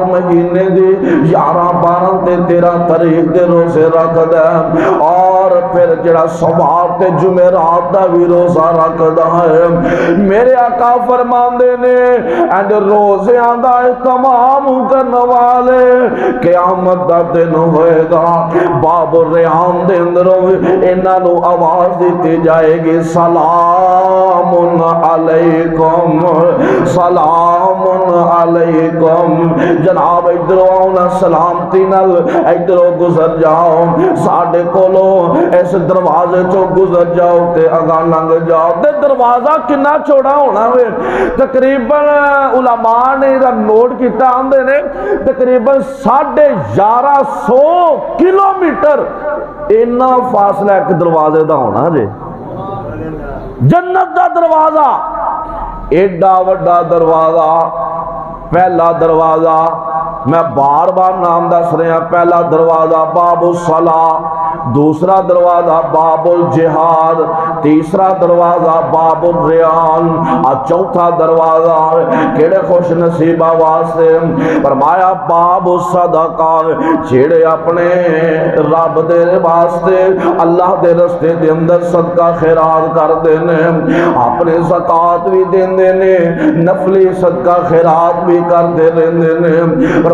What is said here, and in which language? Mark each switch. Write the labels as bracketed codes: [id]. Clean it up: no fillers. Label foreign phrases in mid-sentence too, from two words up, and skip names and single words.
[pa] مہینے دی 11 12 تے 13 تاریخ دے روزے رکھ دے، اور پھر جڑا صبح تے جمعرات دا بھی روزہ رکھ دا ہے، میرے آقا فرماندے نے اینڈ روزیاں دا اہتمام کرنے والے قیامت دا دن ہوئے گا باب الریان دے اندروں انہاں نو آواز دیتی جائے گی [ar] سلام علیکم سلام علیکم۔ [pa] جناب ادھر آؤنا سلامتی نال ادھر گزر جاؤ، ساڑھے کولو اس دروازے چو گزر جاؤ تے اگاں لنگ جاؤ۔ تے دروازہ کنا چوڑا ہونا ہوئے، تقریباً علماء نے ادھر نوٹ کیتا آندے نے تقریباً 1150 کلومیٹر اینا فاصلہ ایک دروازے دا ہونا جے۔ جنت دا دروازہ ایڈا وڈا دروازہ، پہلا دروازہ میں بار بار نام دس رہے ہیں، پہلا دروازہ باب الصلاۃ، دوسرا دروازہ باب الجہاد، تیسرا دروازہ باب الریان، اور چوتھا دروازہ کیڑے خوش نصیبہ واسطے فرمایا باب الصدقہ، جیڑے اپنے رب دے واسطے اللہ دے رستے دے اندر صدقہ خیرات کر دینے، اپنے زکاة بھی دینے، نفلی صدقہ خیرات بھی کر دینے۔